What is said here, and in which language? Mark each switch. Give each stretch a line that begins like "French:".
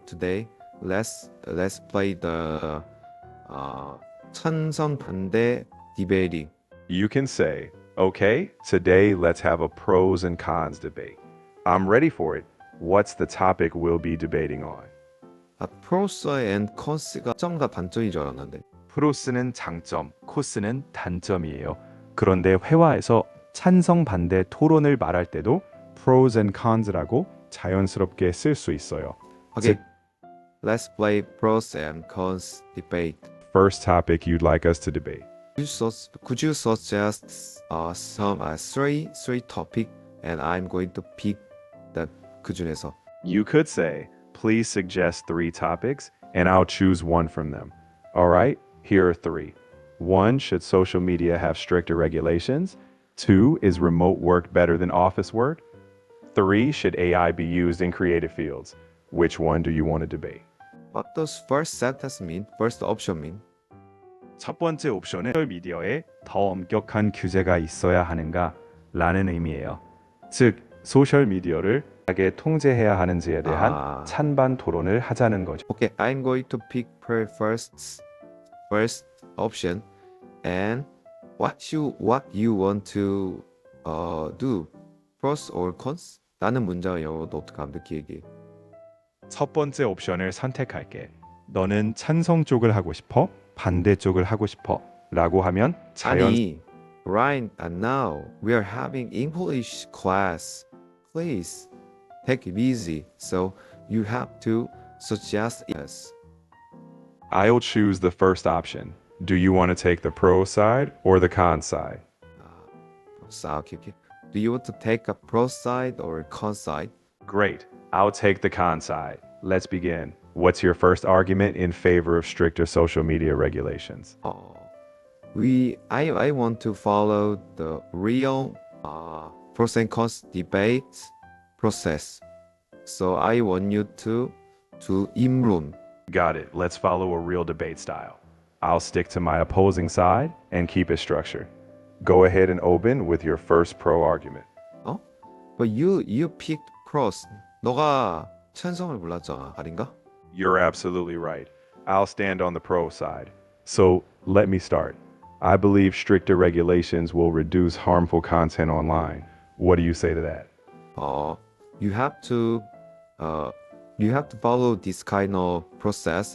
English: today let's play the
Korean: 찬성 반대
English: debating. You can say, okay, today let's have a pros and cons debate. I'm ready for it. What's the topic we'll be debating on? 프로스 앤 컨스가
Korean: 장점과 단점인 줄 알았는데. 프로스는 장점, 코스는 단점이에요. 그런데 회화에서 찬성 반대 토론을 말할 때도
English: pros and cons
Korean: 라고 자연스럽게 쓸 수 있어요.
English: Okay, let's play pros and cons debate. First topic you'd like us to debate. Could you suggest some three topic, and I'm going to pick
Korean: 그 중에서.
English: You could say, please suggest 3 topics, and I'll choose one from them. All right, here are 3. 1, should social media have stricter regulations? 2, is remote work better than office work? 3, should AI be used in creative fields? Which one do you want to debate? What does first sentence mean? First option mean?
Korean: 첫 번째 옵션은 소셜미디어에 더 엄격한 규제가 있어야 하는가? 라는 의미예요. 즉, 소셜미디어를 어떻게 통제해야 하는지에 대한 찬반 토론을 하자는 거죠.
English: Okay, I'm going to pick first option, and what you want to do, pros or cons?
Korean: 나는 문장을 영어로 어떻게 하면 이렇게 얘기해. 첫 번째 옵션을 선택할게. 너는 찬성 쪽을 하고 싶어? 반대 쪽을 하고 싶어? 라고 하면
English: 아니, right now we are having English class. Please take it easy. So you have to suggest yes. I'll choose the first option. Do you want to take the pro side or the con side? Okay. Do you want to take a pro side or con side? Great. I'll take the con side. Let's begin. What's your first argument in favor of stricter social media regulations? I want to follow the real pros and cons debate process. So I want you to 임론. Got it. Let's follow a real debate style. I'll stick to my opposing side and keep it structured. Go ahead and open with your first pro argument. But you picked pros.
Korean: 너가 찬성을 골랐잖아, 아닌가?
English: You're absolutely right. I'll stand on the pro side. So let me start. I believe stricter regulations will reduce harmful content online. What do you say to that? You have to follow this kind of process.